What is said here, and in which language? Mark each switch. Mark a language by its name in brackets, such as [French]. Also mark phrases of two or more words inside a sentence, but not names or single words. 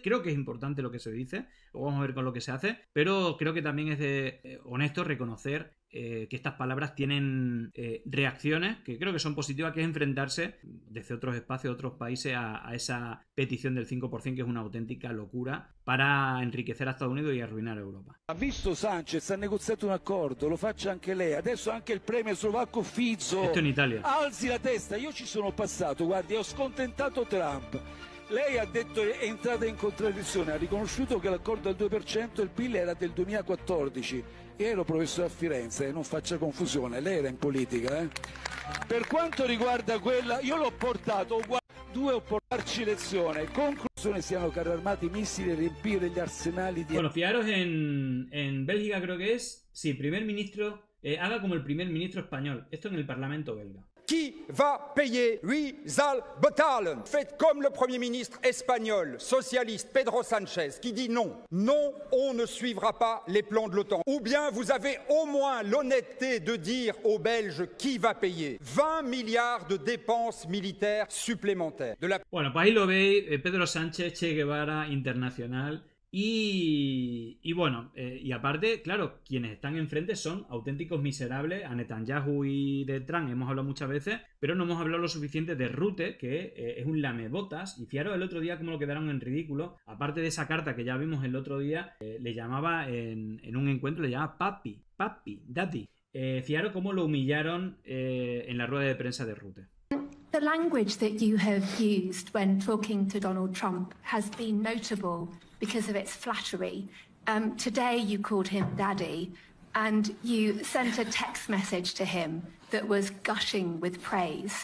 [Spanish] Creo que es importante lo que se dice, luego vamos a ver con lo que se hace, pero creo que también es de honesto reconocer que estas palabras tienen reacciones que creo que son positivas, que es enfrentarse desde otros espacios, otros países a esa petición del 5%, que es una auténtica locura para enriquecer a Estados Unidos y arruinar a Europa. [Italian] Ha visto Sánchez, ha negoziato un accordo, lo faccia anche lei, adesso anche il premier slovacco Fico. [Spanish] Esto in Italia. [Italian] Alzi la testa, io ci sono passato, guardi, ho scontentato Trump. Lei ha detto è entrata in contraddizione, ha riconosciuto che l'accordo al 2% del PIL era del 2014. Io ero professore a Firenze, non faccia confusione, lei era in politica. Per quanto riguarda quella, io l'ho portato, due o portarci lezione. Conclusione, siano carri armati, missili, riempire gli arsenali di... [Spanish] Bueno, fijaros en Bélgica creo que es, sí, primer ministro, haga como el primer ministro español, esto en el Parlamento belga. [French] Qui va payer? [Dutch] Wie soll betalen? [French] Faites comme le Premier ministre espagnol, socialiste, Pedro Sánchez, qui dit non. Non, on ne suivra pas les plans de l'OTAN. Ou bien vous avez au moins l'honnêteté de dire aux Belges qui va payer 20 milliards de dépenses militaires supplémentaires. [Spanish] Bueno, pues ahí lo veis, Pedro Sánchez, Che Guevara internacional. Y bueno, y aparte, claro, quienes están enfrente son auténticos miserables. A Netanyahu y de Trump hemos hablado muchas veces, pero no hemos hablado lo suficiente de Rutte, que es un lamebotas. Y fijaros el otro día cómo lo quedaron en ridículo. Aparte de esa carta que ya vimos el otro día, le llamaba en un encuentro, le llamaba papi, daddy. Fijaros cómo lo humillaron en la rueda de prensa de Rutte. [English] The language that you have used when talking to Donald Trump has been notable because of its flattery. Today you called him daddy, and you sent a text message to him that was gushing with praise.